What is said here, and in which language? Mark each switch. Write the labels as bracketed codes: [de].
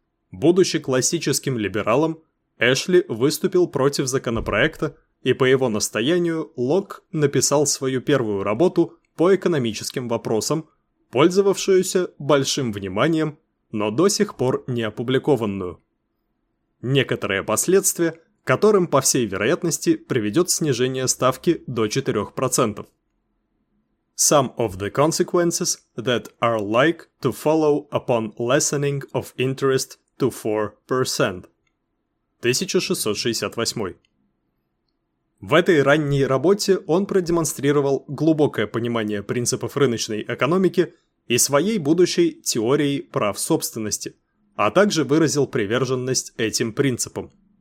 [ru] Будучи классическим либералом, Эшли выступил против законопроекта, и по его настоянию Локк написал свою первую работу по экономическим вопросам, пользовавшуюся большим вниманием, но до сих пор не опубликованную. Некоторые последствия, которым, по всей вероятности, приведет снижение ставки до 4%. [en] Some of the consequences that are like to follow upon lessening of interest to 4%. [ru] 1668. В этой ранней работе он продемонстрировал глубокое понимание принципов рыночной экономики и своей будущей теории прав собственности, а также выразил приверженность этим принципам.